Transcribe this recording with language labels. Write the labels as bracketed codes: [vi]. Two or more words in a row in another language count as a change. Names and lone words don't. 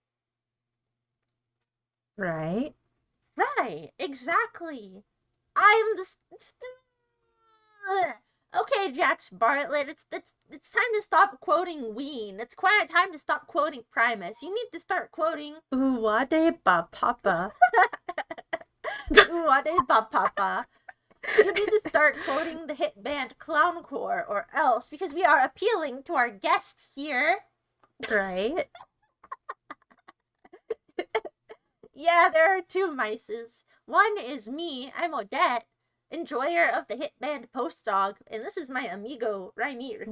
[en] Right? Right, exactly. I'm the... Okay, Jax Bartlett, it's time to stop quoting Ween. It's quite time to stop quoting Primus. You need to start quoting... Uwade ba papa. Uwade ba papa. You need to start quoting the hit band Clowncore or else, because we are appealing to our guest here. Right? Yeah, there are two mices. One is me, I'm Odette, enjoyer of the hit band Post Dog, and this is my amigo, Raimi Ricotta.